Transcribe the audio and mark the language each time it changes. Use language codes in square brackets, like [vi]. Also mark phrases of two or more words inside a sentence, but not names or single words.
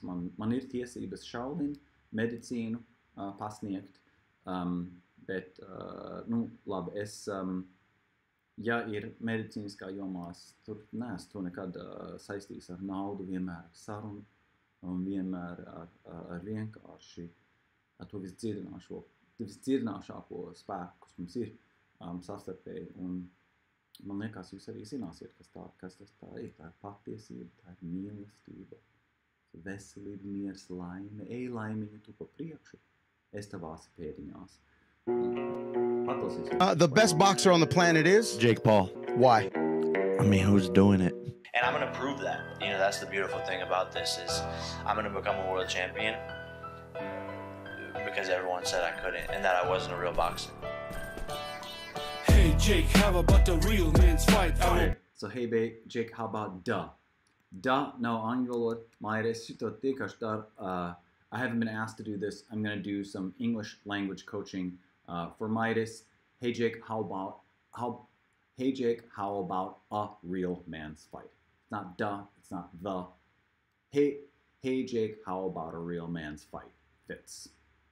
[lv] Man ir tiesības šaudīt, medicīnu pasniegt, bet, labi, ja ir medicīniskā jomā, tur neesmu to nekad saistījis ar naudu, vienmēr ar sarunu, un vienmēr ar vienkārši ar to visdzirdināšāko spēku, kas mums ir savstarpēji, un man liekas, jūs arī zināsiet, kas tas tā ir. Tā ir patiesība, tā ir mīlestība, veselība, miers, laime. Ej, laimiņu, tu pa priekšu. Es tavās pēdiņās. [en] The best boxer on the planet is? Jake Paul. Why? I mean, who's doing it? And I'm going to prove that. You know, that's the beautiful thing about this is I'm going to become a world champion because everyone said I couldn't and that I wasn't a real boxer. Hey Jake, how about the real man's fight? Okay. So hey Jake, how about duh? Duh, [lv] nav angļu valoda. Mairis šito tiekārši dara. [en] I haven't been asked to do this. I'm going to do some English language coaching for Midas. Hey Jake, how about a real man's fight? It's not duh, it's not the. Hey Jake, how about a real man's fight?